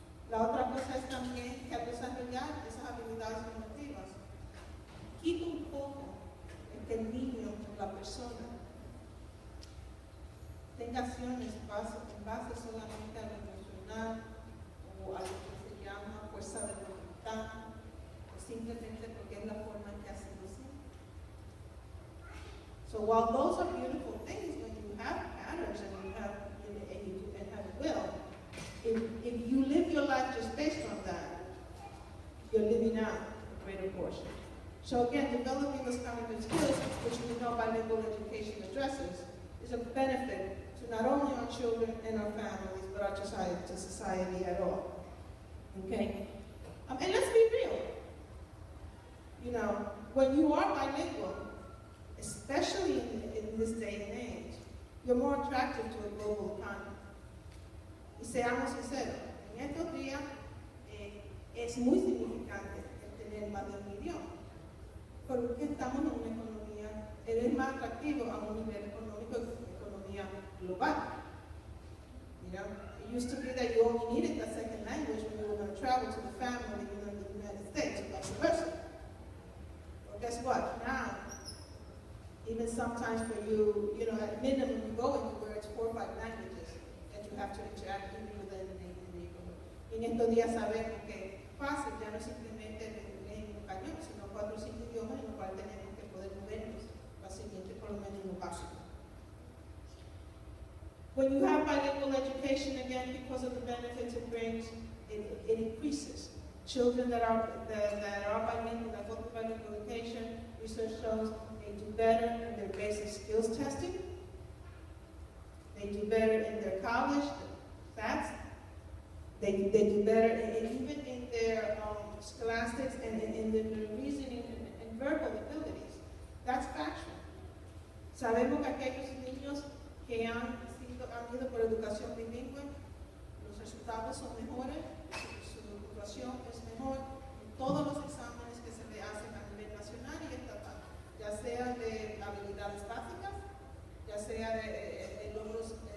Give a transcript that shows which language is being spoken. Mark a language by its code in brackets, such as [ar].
[es] La otra cosa es también que al desarrollar esas habilidades emotivas, quita un poco el niño o la persona tenga acciones en base solamente a lo emocional o a lo que se llama fuerza de voluntad o simplemente porque es la forma en que ha sido siempre. [en] So while those are beautiful things when you have patterns and you have a will, if you live your life just based on that, you're living out a greater portion. So again, developing those cognitive skills, which we know bilingual education addresses, is a benefit to not only our children and our families, but our society at all. Okay? And let's be real. You know, when you are bilingual, especially in this day and age, you're more attractive to a global economy. [es] Y seamos sinceros, en estos días es muy significante el tener más de un idioma. Porque estamos en una economía, eres más atractivo a un nivel económico que economía global. [en] You know, it used to be that you only needed that second language when you were going to travel to the family in the United States, or vice versa. Well, guess what? Now, even sometimes for you, you know, at minimum, you go into where it's 4 or 5 languages that you have to interact with within the neighborhood. [es] En estos días sabemos que fácil ya no simplemente en español, sino 4 o 5 idiomas en los cuales tenemos que poder movernos fácilmente, por lo menos en lo básico. [en] When you have bilingual education, again, because of the benefits it brings, it increases. Children that are bilingual, that go through bilingual education, research shows they do better in their basic skills testing. They do better in their college, SATs. They do better even in their scholastics and in their reasoning and verbal abilities. That's factual. [es] Sabemos que aquellos niños que han ido por educación bilingüe, los resultados son mejores, su educación es mejor en todos los exámenes que se le hacen a nivel nacional y estatal, ya sea de habilidades básicas, ya sea de logros